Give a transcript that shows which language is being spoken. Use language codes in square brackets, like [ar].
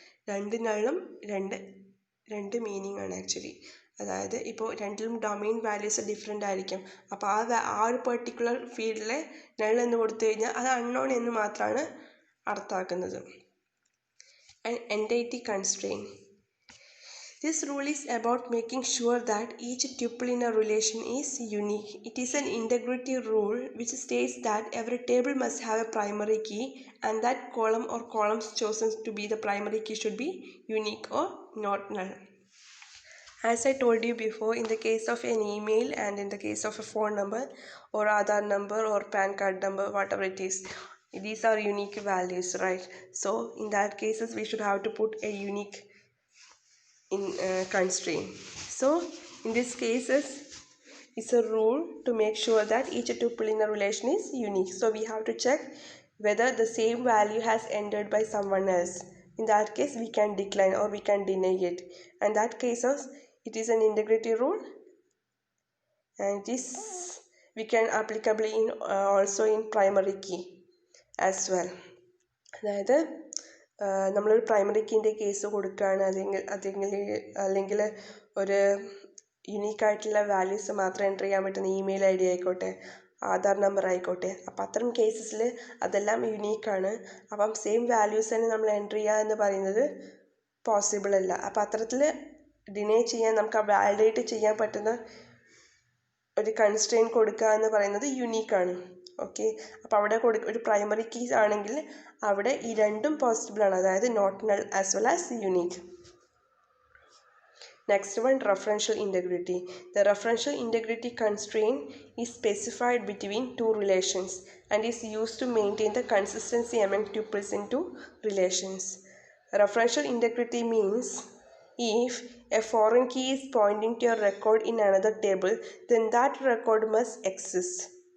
[ml] രണ്ട് നള്ളും രണ്ട് മീനിങ് ആണ് ആക്ച്വലി. അതായത് ഇപ്പോൾ രണ്ടിലും ഡൊമൈൻ വാല്യൂസ് ഡിഫറെൻ്റ് ആയിരിക്കും. അപ്പോൾ ആ ഒരു പെർട്ടിക്കുലർ ഫീൽഡിലെ നൾ എന്ന് കൊടുത്തു കഴിഞ്ഞാൽ അത് അൺനോൺ എന്ന് മാത്രമാണ് അർത്ഥമാക്കുന്നത്. [en] And entity constraint. This rule is about making sure that each tuple in a relation is unique. It is an integrity rule which states that every table must have a primary key, and that column or columns chosen to be the primary key should be unique or not null. As I told you before, in the case of an email and in the case of a phone number or Aadhaar number or PAN card number, whatever it is, these are unique values, right? So in that cases we should have to put a unique constraint. So in these cases, it's a rule to make sure that each tuple in a relation is unique. So we have to check whether the same value has entered by someone else. In that case, we can decline or we can deny it. And that cases, it is an integrity rule, and this we can applicably in also in primary key as well. [ml] അതായത് നമ്മളൊരു primary കീൻ്റെ case കൊടുക്കുകയാണ്, അല്ലെങ്കിൽ ഒരു യുണീക്കായിട്ടുള്ള values മാത്രം enter ചെയ്യാൻ പറ്റുന്ന email I D ആയിക്കോട്ടെ, Aadhaar number ആയിക്കോട്ടെ. അപ്പം അത്തരം കേസസിൽ അതെല്ലാം യുണീക്കാണ്. അപ്പം സെയിം വാല്യൂസ് തന്നെ നമ്മൾ എൻ്റർ ചെയ്യുക എന്ന് പറയുന്നത് പോസിബിൾ അല്ല. അപ്പം അത്തരത്തിൽ ഡിനേ ചെയ്യാൻ, നമുക്ക് ആ വാലിഡേറ്റ് ചെയ്യാൻ പറ്റുന്ന ഒരു കൺസ്ട്രെയിൻ കൊടുക്കുക എന്ന് പറയുന്നത് യുണീക്കാണ്. ഓക്കെ, അപ്പോൾ അവിടെ ഒരു പ്രൈമറി കീസ് ആണെങ്കിൽ അവിടെ ഈ രണ്ടും പോസിബിൾ ആണ്, അതായത് [en] Not null as well as unique. Next one, referential integrity. The referential integrity constraint is specified between two relations and is used to maintain the consistency among tuples in two relations. Referential integrity means if a foreign key is pointing to a record in another table, then that record must exist.